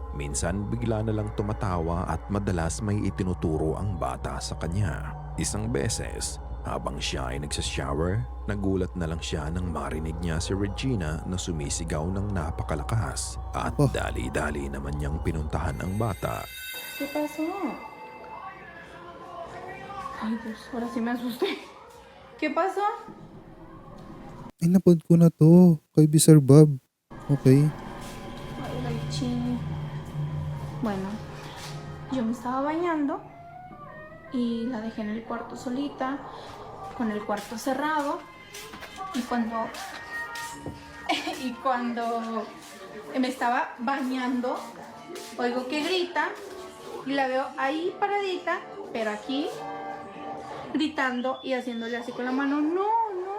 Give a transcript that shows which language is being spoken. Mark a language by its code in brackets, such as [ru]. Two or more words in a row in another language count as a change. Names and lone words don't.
[tl] Minsan bigla na lang tumatawa at madalas may itinuturo ang bata sa kanya. Isang beses, habang siya ay nagsashower, nagulat na lang siya nang marinig niya si Regina na sumisigaw ng napakalakas. At Oh. dali-dali naman niyang pinuntahan ang bata. [es] ¿Qué pasó? Ay, Dios, ahora sí me asusté. ¿Qué pasó? [tl] Ay, napod ko na to. Kay Sir Bob. Okay. Ay, Rachel. [es] Bueno, yo me estaba bañando y la dejé en el cuarto solita, con el cuarto cerrado. Y cuando me estaba bañando, oigo que grita y la veo ahí paradita, pero aquí gritando y haciéndole así con la mano, no, no.